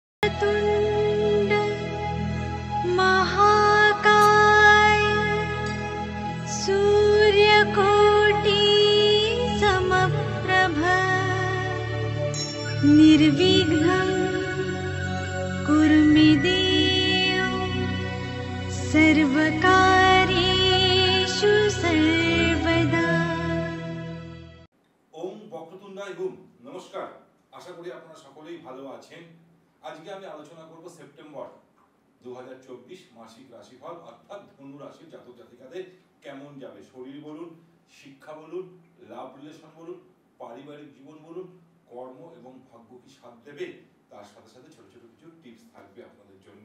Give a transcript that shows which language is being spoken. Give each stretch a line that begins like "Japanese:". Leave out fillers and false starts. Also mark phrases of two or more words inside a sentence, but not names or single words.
Sanskrit: वक्रतुण्ड महाकाय सूर्यकोटि समप्रभ निर्विघ्नं कुरु मे देव सर्वकार्येषु सर्वदा। ओम वक्रतुण्डाय हुम।
Bangla: নমস্কার, আশা করি আপনারা সকলেই ভালো আছেন। আজকে আমি আলোচনা করব সেপ্টেম্বর 2024 মাসিক রাশিফল, অর্থাৎ ধনু রাশির জাতক জাতিকাদের কেমন যাবে। শরীর বলুন, শিক্ষা বলুন,
English: love relation
Bangla: বলুন, পারিবারিক জীবন বলুন, কর্ম এবং ভাগ্য কি সাথ দেবে, তার সাথে সাথে ছোট ছোট কিছু টিপস থাকবে আপনাদের জন্য।